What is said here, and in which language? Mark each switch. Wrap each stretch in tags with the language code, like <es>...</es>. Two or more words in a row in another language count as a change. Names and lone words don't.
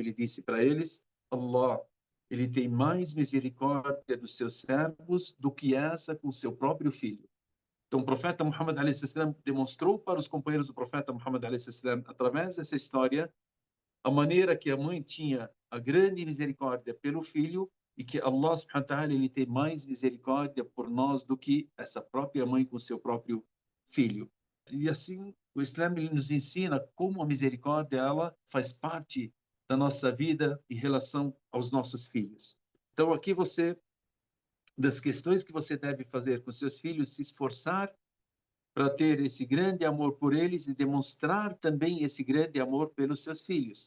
<pt>ele disse para eles: Allah, ele tem mais misericórdia dos seus servos do que essa com seu próprio filho. Então, o profeta Muhammad a.s. demonstrou para os companheiros do profeta Muhammad a.s., através dessa história, a maneira que a mãe tinha a grande misericórdia pelo filho e que Allah</pt> <ar>سبحانه وتعالى</ar> <pt>ele tem mais misericórdia por nós do que essa própria mãe com seu próprio filho. E assim, o Islã ele nos ensina como a misericórdia ela faz parte da nossa vida em relação aos nossos filhos. Então aqui das questões que você deve fazer com seus filhos, se esforçar para ter esse grande amor por eles e demonstrar também esse grande amor pelos seus filhos.</pt>